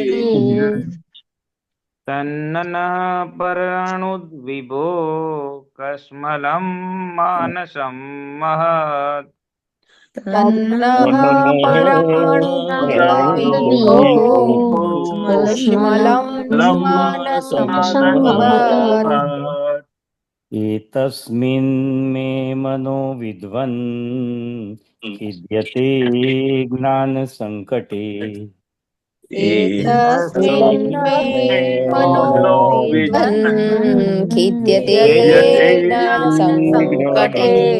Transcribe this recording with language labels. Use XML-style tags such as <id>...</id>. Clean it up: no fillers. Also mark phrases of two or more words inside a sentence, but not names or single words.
<sa>તન્નઃ પરણુદ્વિભો કસ્મલમ માનસં મહત. તન્નઃ પરાણુર્વિભો કસ્મલં માનસં મહત. एतस्मिन् मे मनो विद्वन् खिद्यते ज्ञानसङ्कटे एतस्मिन् मे मनो विद्वन् खिद्यते ज्ञानसङ्कटे</sa>